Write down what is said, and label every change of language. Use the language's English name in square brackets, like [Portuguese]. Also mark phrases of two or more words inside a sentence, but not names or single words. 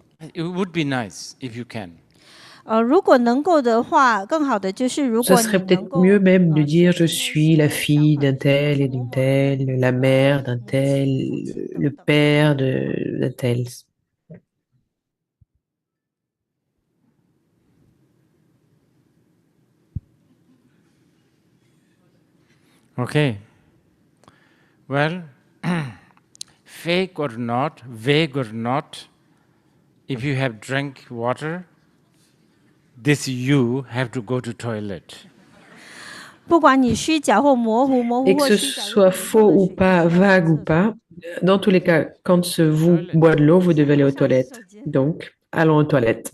[English] It would be nice if you can. [Chinese] 如果能够的话，更好的就是如 [French] Ce [Chinese] 果你 [French] serait [Chinese] 能 [French] peut-être [Chinese] 够 [French] mieux même de [Chinese] 说 [French] dire je [Chinese] 出那 [French] suis la [Chinese] 些想 [French] fille [Chinese] 法 [French] d'un [Chinese] 出来， [French] tel et [Chinese] 父 [French] d'une [Chinese] 母 [French] telle, la [Chinese] 和 [French] mère d'un [Chinese] 母亲、 父 [French] tel, [Chinese] 亲 [French] le [Chinese] 等等。 [French] père d'un tel. [English] Okay. Well, fake or not, vague or not, if you have drank water, this you have to go to toilet. [Chinese] 不管你虚假或模糊，模糊 [French] Et que [Chinese] 或 [French] ce [Chinese] 虚假，如果 [French] soit [Chinese] 你喝 [French] faux [Chinese] 了 [French] ou [Chinese] 水，就 [French] pas, [Chinese] 需要 [French] vague [Chinese] 上 [French] ou [Chinese] 厕所。 [French] pas, dans tous les cas, quand vous boit de l'eau, vous devez aller aux toilettes. Donc, allons aux toilettes.